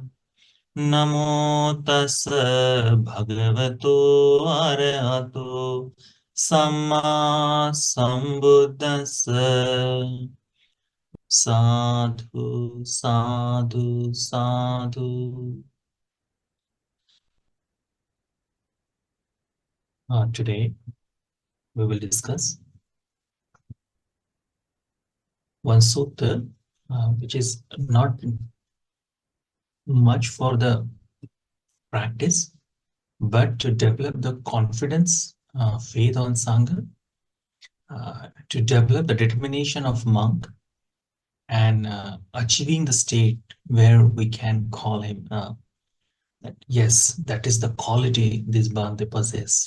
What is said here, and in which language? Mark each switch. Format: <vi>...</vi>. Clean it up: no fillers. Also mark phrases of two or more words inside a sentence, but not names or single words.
<pi>Namo tassa bhagavato arahato samma sambuddhassa. Sadhu, sadhu, sadhu.</pi> <en>Today we will discuss one sutta which is not much for the practice, but to develop the confidence, faith on Sangha, to develop the determination of monk, and achieving the state where we can call him that yes, that is the quality this Bhante possess.</en>